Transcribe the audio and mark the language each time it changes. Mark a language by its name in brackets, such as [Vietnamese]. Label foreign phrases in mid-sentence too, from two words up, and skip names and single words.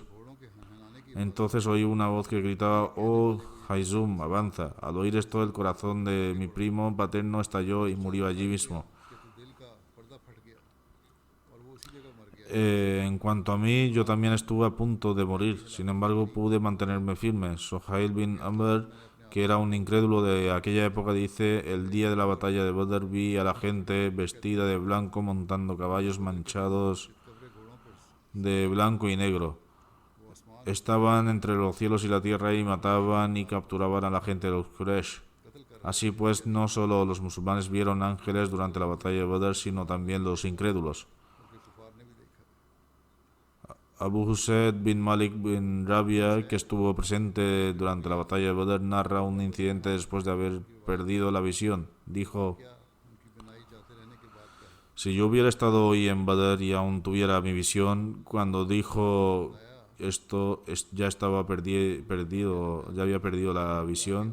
[Spanish] Entonces oí una voz que gritaba: oh Haizum, avanza. Al oír esto, el corazón de mi primo paterno estalló y murió allí mismo. En cuanto a mí, yo también estuve a punto de morir. Sin embargo, pude mantenerme firme. Sohail bin Amr, que era un incrédulo de aquella época, dice: el día de la batalla de Badr vi a la gente vestida de blanco montando caballos manchados de blanco y negro. Estaban entre los cielos y la tierra y mataban y capturaban a la gente de los Quraysh. Así pues, no solo los musulmanes vieron ángeles durante la batalla de Badr, sino también los incrédulos. Abu Husayd bin Malik bin Rabia, que estuvo presente durante la batalla de Badr, narra un incidente después de haber perdido la visión. Dijo: si yo hubiera estado hoy en Badr y aún tuviera mi visión, cuando dijo esto ya había perdido la visión.